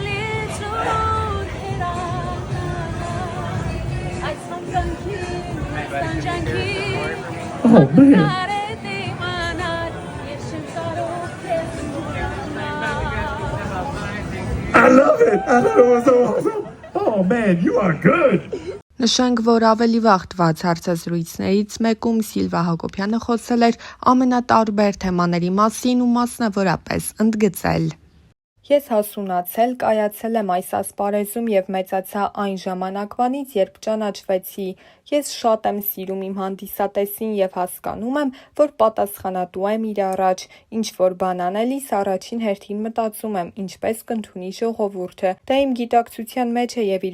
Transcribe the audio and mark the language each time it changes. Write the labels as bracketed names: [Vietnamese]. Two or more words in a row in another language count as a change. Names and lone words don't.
[English] Oh, man. I love it. I thought it was so awesome. Oh, man, you are good. [Armenian] Նշենք, որ ավելի վաղ տված հարցազրույցներից մեկում Սիլվա Հակոբյանը խոսել էր ամենատարբեր թեմաների մասին ու մասնավորապես ընդգծել. Ես հասունացել, կայացել եմ այս ասպարեզում եւ մեծացա այն ժամանակվանից, երբ ճանաչվեցի։ Ես շատ եմ սիրում իմ հանդիսատեսին եւ հասկանում եմ, որ պատասխանատու եմ իր առաջ։ Ինչ որ բան անելիս առաջին հերթին մտածում եմ, ինչպես կընդունի ժողովուրդը։ Դա իմ գիտակցության մեջ է եւ իր